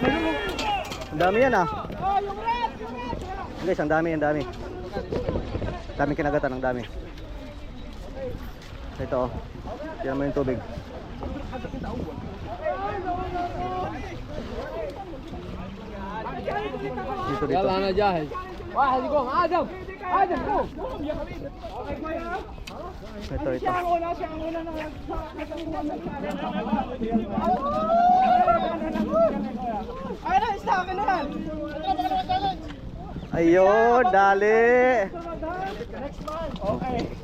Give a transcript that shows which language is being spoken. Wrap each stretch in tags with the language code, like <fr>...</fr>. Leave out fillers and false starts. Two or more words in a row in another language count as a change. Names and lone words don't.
<tl>Ang dami yan ah. Guys, ang dami. Daming kinagatan, ang dami. Ito oh. Tignan mo yung tubig. Dito.</tl> <ar>يلا انا جاهز واحد يقوم ادم قوم</ar> <tl>Ito. Ay na, isa akin na yan. Ayun, dali.</tl> <en>Next one. Okay.</en>